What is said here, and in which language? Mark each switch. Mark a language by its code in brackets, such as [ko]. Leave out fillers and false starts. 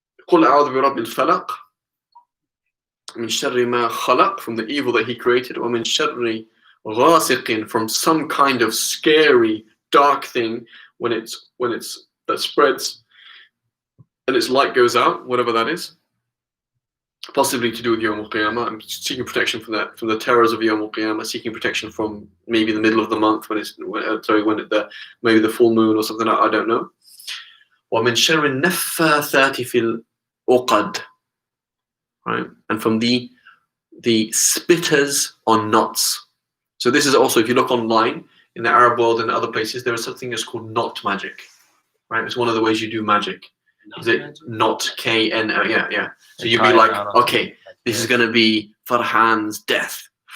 [ar] قُلْ أَعُوذُ بِرَبِّ الْفَلَقِ مِنْ شَرِّ مَا خَلَقَ, [en] from the evil that he created, [ar] وَمِنْ شَرِّ غَاسِقٍ, [en] from some kind of scary, dark thing when that spreads and its light goes out, whatever that is. Possibly to do with Yawm al-Qiyamah. I'm seeking protection from that, from the terrors of Yawm al-Qiyamah, seeking protection from maybe the middle of the month maybe the full moon or something, I don't know. [ar] وَمِنْ شَرِّ النَّفَّاثَاتِ فِي الْعُقَدِ, [en] right? And from the spitters on knots. So this is also, if you look online in the Arab world and other places, there is something that's called knot magic, right? It's one of the ways you do magic. Is it knot, K-N-O? Yeah. So you'd be like, okay, this is going to be Farhan's death.